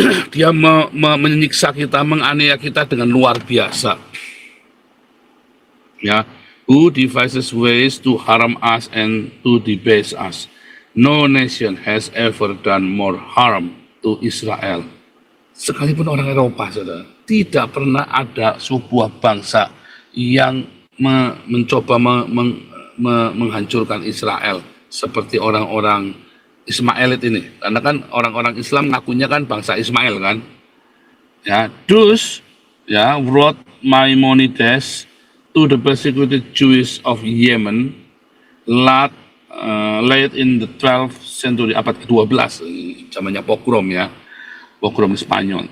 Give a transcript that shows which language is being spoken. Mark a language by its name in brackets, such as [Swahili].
[Indonesian] Dia menyiksa kita, menganiaya kita dengan luar biasa, ya. [English] Who devises ways to harm us and to debase us. No nation has ever done more harm to Israel. [Indonesian] Sekalipun orang Eropa, saudara, tidak pernah ada sebuah bangsa yang mencoba menghancurkan Israel seperti orang-orang Ismailit ini. Karena kan orang-orang Islam ngakunya kan bangsa Ismail kan. [English] Ya, thus, ya, wrote Maimonides to the persecuted Jews of Yemen late in the 12th century, [Indonesian] abad ke-12, zamannya pogrom ya, pogrom Spanyol.